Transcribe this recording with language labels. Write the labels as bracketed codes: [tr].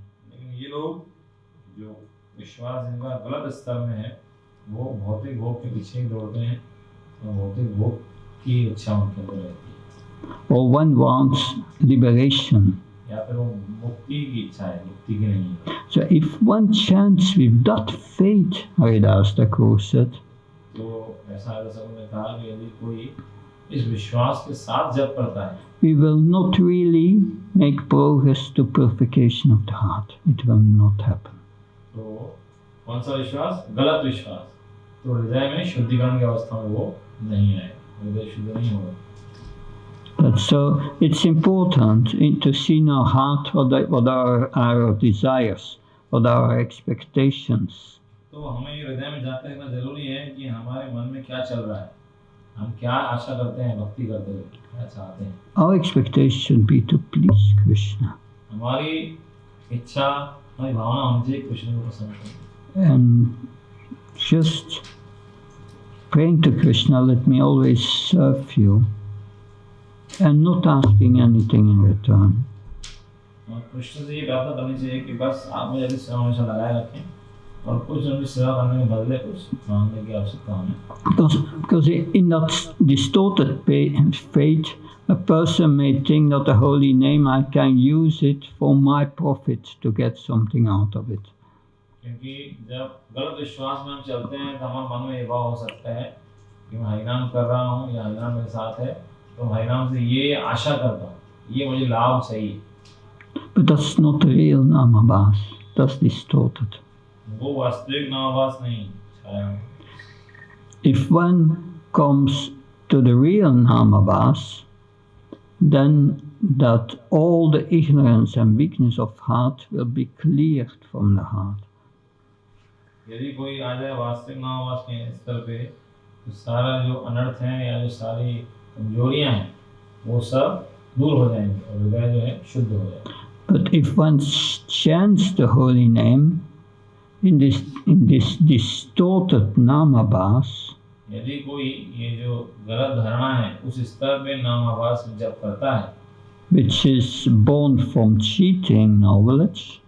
[hi] लेकिन ये लोग जो विश्वास इनका गलत स्तर में है, वो भौतिक भोग के पीछे दौड़ते हैं, और भौतिक भोग की इच्छा उनके अंदर रहती है। [en] Or one wants liberation. [hi] या फिर वो मुक्ति की इच्छा है, मुक्ति की नहीं है। [en] So if one chants with that faith, Haridas Thakur said, [hi] तो ऐसा हरिदास ने कहा कि यदि कोई इस विश्वास के साथ जप करता है, [en] we will not really make progress to purification of the heart. It will not happen. [hi] तो कौन सा विश्वास? गलत विश्वास। तो हृदय में शुद्धिकरण की अवस्था में वो नहीं आए, हृदय शुद्ध नहीं होगा। [en] So it's important to see in our heart what are our desires, what are our expectations. [hi] तो हमें हृदय में जाते रहना जरूरी है कि हमारे मन में क्या चल रहा है, हम क्या आशा करते हैं, भक्ति करते हुए क्या चाहते हैं। [en] Our expectation should be to please Krishna. [hi] हमारी इच्छा, हमारी भावना होनी चाहिए कृष्ण को पसंद करना। [en] And just praying to Krishna, let me always serve you, and not asking anything in return. [hi] और कृष्ण से ये प्रार्थना करनी चाहिए कि बस आप मुझे यदि सेवा हमेशा लगाए रखें, और कुछ उनकी सेवा करने के बदले कुछ मांगने की आवश्यकता हमें। [en] Because in that distorted faith, a person may think that the holy name, I can use it for my profit to get something out of it. [hi] क्योंकि जब गलत विश्वास में हम चलते हैं तो हमारे मन में ये भाव हो सकता है कि मैं हरिनाम कर रहा हूँ या हरिनाम मेरे साथ है, तो हरिनाम से ये आशा करता हूँ, ये मुझे लाभ चाहिए। [en] But that's not the real Namabhas. That's distorted. [hi] वो वास्तविक नामाभास नहीं छाया। [en] If one comes to the real Namabhas, then that all the ignorance and weakness of heart will be cleared from the heart. [hi] यदि कोई आ जाए वास्तविक नामाभास के स्तर पे, तो सारा जो अनर्थ है या जो सारी कमजोरियां हैं वो सब दूर हो जाएंगे और हृदय जो है शुद्ध हो जाएगा। [en] But if one chants the holy name in this distorted Namabhas, [hi] यदि कोई ये जो गलत धारणा है उस स्तर पे नामाभास जप करता है, [en] which is born from cheating knowledge,